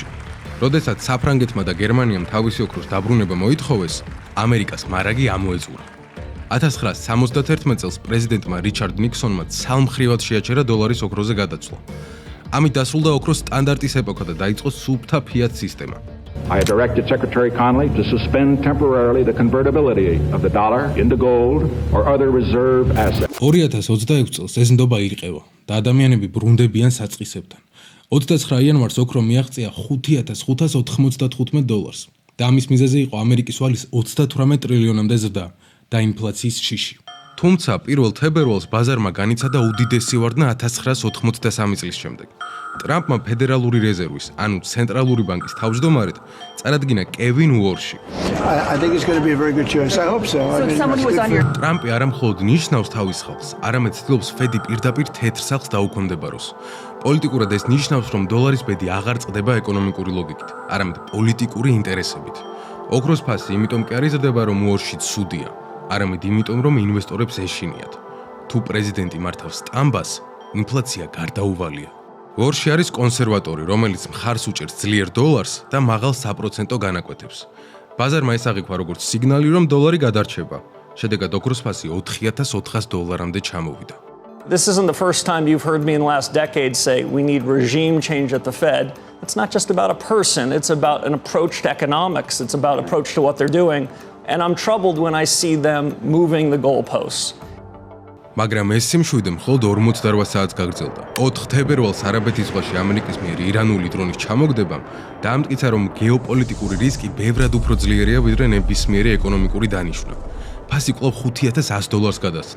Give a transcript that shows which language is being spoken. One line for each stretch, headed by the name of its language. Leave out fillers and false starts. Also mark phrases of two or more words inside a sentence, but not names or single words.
Georgian: როდესაც საფრანგეთმა და გერმანიამ თავისი ოქროს დაბრუნება მოითხოვეს, ამერიკას მარაგი ამოეწურა. 1971 წელს პრეზიდენტმა რიჩარდ ნიქსონმა ცალმხრივად შეაჩერა დოლარის ოქროზე გადაცვლა. ამით დასრულდა ოქროს სტანდარტის ეპოქა და დაიწყო სუფთა ფიატ სისტემა.
English: I have directed Secretary Connolly to suspend temporarily the convertibility of the dollar into gold or other reserve assets.
Georgian: 2026 წელს ეს ნდობა ირყევა და ადამიანები ბრუნდებიან საწყისებთან. 29 იანვარს ოქრო მიაღწია $5,595 და ამის მიზეზი იყო ამერიკის ვალის 38 ტრილიონამდე ზრდა და ინფლაციის შიში. თუმცა 1 თებერვალს ბაზარმა განიცადა უდიდესი ვარდნა 1983 წლის შემდეგ. ტრამპმა ფედერალური რეზერვის, ანუ ცენტრალური ბანკის თავმჯდომარედ წარადგინა კევინ უორში.
English: I think it's going to be a very good choice. I hope so.
Georgian: ტრამპი არა მხოლოდ ნიშნავს თავის ხალხს, არამედ ცდილობს ფედი პირდაპირ თეთრ სახლს დაუქვემდებაროს. პოლიტიკურად ეს ნიშნავს, რომ დოლარის ბედი აღარ წყდება ეკონომიკური ლოგიკით, არამედ პოლიტიკური ინტერესებით. ოქროს ფასი იმიტომ კი არ იზრდება, რომ უორში ცუდია, არამედ იმიტომ, რომ ინვესტორებს ეშინიათ. თუ პრეზიდენტი მართავს სტამბას, ინფლაცია გარდაუვალია. უორში არის კონსერვატორი, რომელიც მხარს უჭერს ძლიერ დოლარს და მაღალ საპროცენტო განაკვეთებს. ბაზარმა ეს აღიქვა როგორც სიგნალი, რომ დოლარი გადარჩება. შედეგად ოქროს ფასი $4,400-მდე ჩამოვიდა.
English: This isn't the first time you've heard me in the last decade say we need regime change at the Fed. It's not just about a person, it's about an approach to economics, it's about approach to what they're doing, and I'm troubled when I see them moving the goalposts.
Georgian: მაგრამ ეს სიმშვიდე მხოლოდ 48 საათს გაგრძელდა. 4 თებერვალს არაბეთის ზღვაში ამერიკის მიერ ირანული დრონის ჩამოგდებამ დაამტკიცა, რომ გეოპოლიტიკური რისკი ბევრად უფრო ძლიერია ვიდრე ნებისმიერი ეკონომიკური დანიშვნა. ფასი კვლავ $5,100 გადასცდა.